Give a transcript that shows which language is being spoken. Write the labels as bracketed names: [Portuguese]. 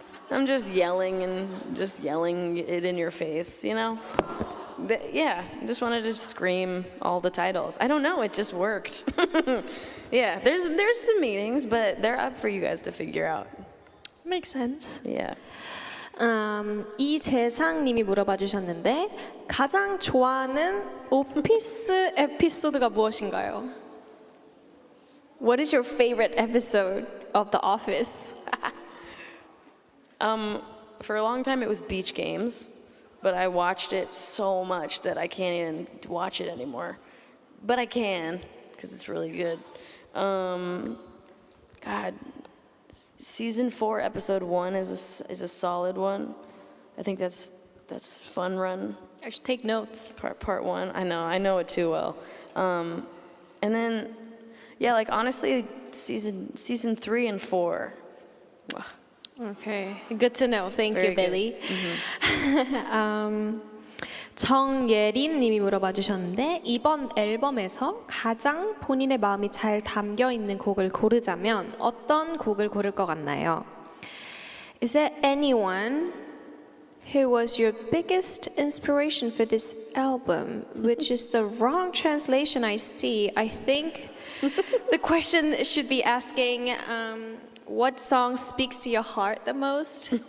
[English] I'm just yelling and just yelling it in your face, you know? Yeah, I just wanted to scream all the titles. I don't know, it just worked. Yeah, there's some meanings, but they're up for you guys to figure out. Makes sense. Yeah. [Korean] 이재상 님이 물어봐 주셨는데 가장 좋아하는 오피스 에피소드가 무엇인가요? [English] What is your favorite episode of The Office? For a long time it was Beach Games, but I watched it so much that I can't even watch it anymore. But I can, because it's really good. God, season 4, episode 1 is a solid one. I think that's Fun Run. I should take notes. Part 1. I know it too well. And then, yeah, like honestly, season 3 and 4. Okay, good to know. Thank Very you, Billy. [Korean] 정예린 님이 물어봐 주셨는데 이번 앨범에서 가장 본인의 마음이 잘 담겨 있는 곡을 고르자면 어떤 곡을 고를 것 같나요? [English] Is there anyone who was your biggest inspiration for this album? Which is the wrong translation I see. I think the question should be asking what song speaks to your heart the most?